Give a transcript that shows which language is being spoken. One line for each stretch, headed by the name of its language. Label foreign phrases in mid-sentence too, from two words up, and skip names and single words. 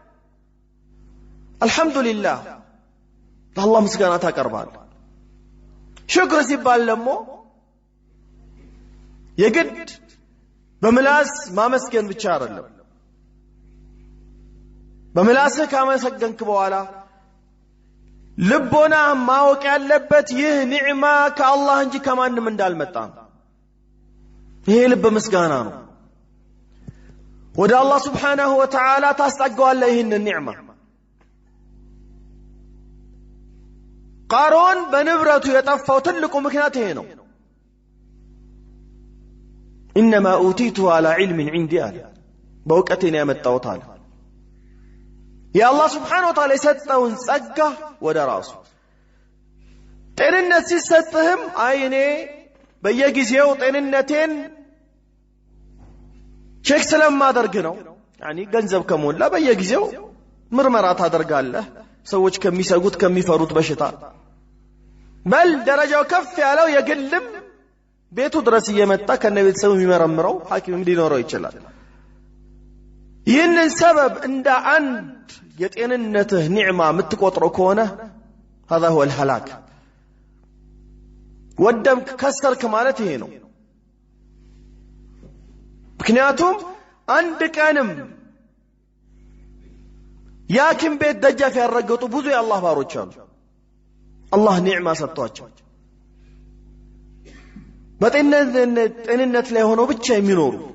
Amharic: አልহামዱሊላህ ለአላህ ምስጋና ታቀርባለህ ሽክር ሲባል ደግሞ የግድ በምላስ ማመስገን ብቻ አይደለም በምላስህ ካመሰገንክ በኋላ ልቦና ማወቅ ያለበት ይህ ኒዕማ ከአላህ እንጂ ከማንም እንዳልመጣ ይሄ ልብ ምስጋና ነው ወደ አላህ
Arabic: سبحانه وتعالى
Amharic: ታስጠጋዋለህ ይህንን ኒዕማ ቃሮን በንብረቱ የጠፋው ትልቁ ምክንያት ይሄ ነው
Arabic: انما اوتيته على علم عندي
Amharic: በእውቀቴ ነው ያመጣሁት አለ የአላህ
Arabic: سبحانه وتعالى
Amharic: የሰጠውን ጸጋ ወደ ራሱ ጤንነት ሲሰጥህም አይኔ በየጊዜው ጤንነቴን ቼክ ስለማደርግ ነው يعني ገንዘብ ከሞላ በየጊዜው ምርመራ ታደርጋለህ ሰዎች ከሚሰጉት ከሚፈሩት በሽታ በል ደረጃው ከፍ ያለው የግልም ቤቱ ድረስ እየመጣ ከነቤተሰቡ የሚመረምረው ሐኪም ሊኖረው ይችላል ይህንን ሰበብ እንደ አንድ የጤንነትህ ኒዕማ የምትቆጥረው ከሆነ
Arabic: هذا هو الهلاك
Amharic: ወደምክ ከሰርክ ማለት ይሄ ነው ምክንያቱም አንድ ቀንም ያኪም ቤት ደጃፍ ያረገጡ ብዙ የአላህ ባሮች አሉ አላህ ኒዕማ ሰጥቷቸው በጤንነት ላይ ሆነው ብቻ የሚኖሩ